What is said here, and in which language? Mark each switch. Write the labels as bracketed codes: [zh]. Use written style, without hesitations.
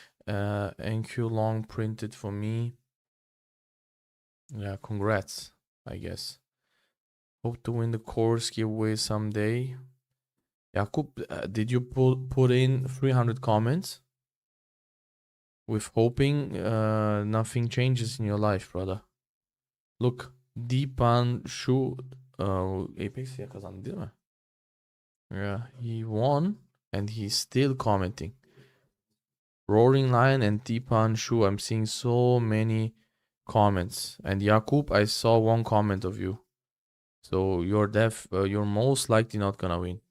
[en] NQ long printed for me. Yeah, congrats, I guess. Hope to win the course giveaway someday. Jakub, did you put in 300 comments? With hoping nothing changes in your life, brother. Look, [tr] Deepan Shu Apex kazandı değil mi? [en] Yeah, he won and he's still commenting. Roaring Lion and Deepan Shu, I'm seeing so many comments. And Jakub, I saw one comment of you. So you're most likely not gonna win.